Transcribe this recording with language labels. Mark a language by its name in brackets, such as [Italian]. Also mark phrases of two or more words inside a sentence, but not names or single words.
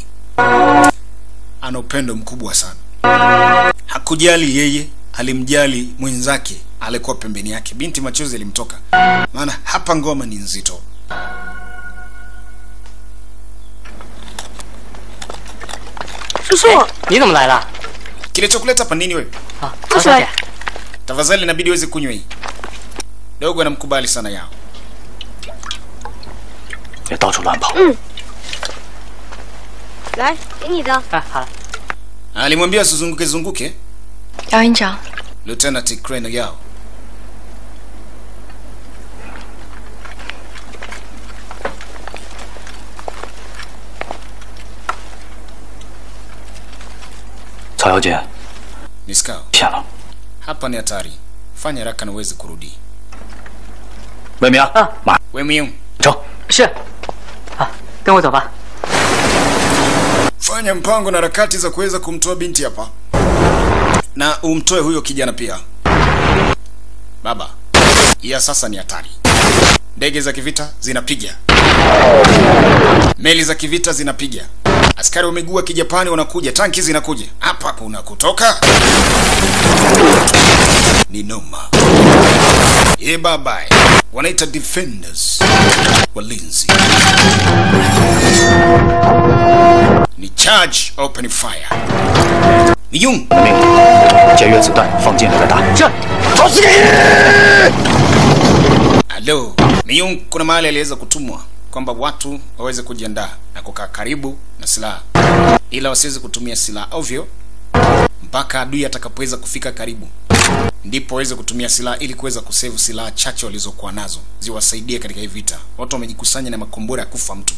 [Swahili] Ana upendo mkubwa sana. Hakujali yeye, alimjali mwenzake alikuwa pembeni yake. Binti machozi yalimtoka. Maana hapa ngoma ni nzito. Susu, ni [Chinese] 怎么来了? [Swahili] Kilichokuleta hapa nini wewe? [Chinese] Cao小姐. [Swahili] Tafadhali inabidi uweze kunywa hii. Dogo anamkubali sana yao. [Chinese] 别到处乱跑。来，给你的。哎，好了。 [Swahili] Alimwambia usizunguke zunguke. [Chinese] 姚营长， Lieutenant Crane Yao. 曹小姐， [Swahili] Nisikao. [Chinese] 骗了。 [Swahili] Hapa ni hatari. Fanya haraka na uweze kurudi. [Chinese] 魏明，马 Wemiung, 成。是。啊，跟我走吧。 [Swahili] fanya mpango na harakati za kuweza kumtoa binti hapa. Na umtoe huyo kijana pia. Baba, ya sasa ni hatari. Ndege za kivita zinapiga. Meli za kivita zinapiga. Askari wa miguu wa Kijapani wanakuja, tanki zinakuja. Hapa kuna kutoka. Ni noma. Baba. Wanaita defenders. Walinzi. Ni charge [English] open fire. [Swahili] Miyung. [Chinese] 命令，检阅子弹，放进那个打。是。找死你！ Hello. [Swahili] Miyung kuna mahali aliweza kutumwa kwamba watu waweze kujiandaa na kukaa karibu na silaha. Ila wasiweze kutumia silaha ovyo mpaka adui atakapoweza kufika karibu. Ndipo waweze kutumia silaha ili kuweza kusave silaha chache walizokuwa nazo. Ziwasaidie katika hii vita. Watu wamejikusanya na makombora ya kufa mtu.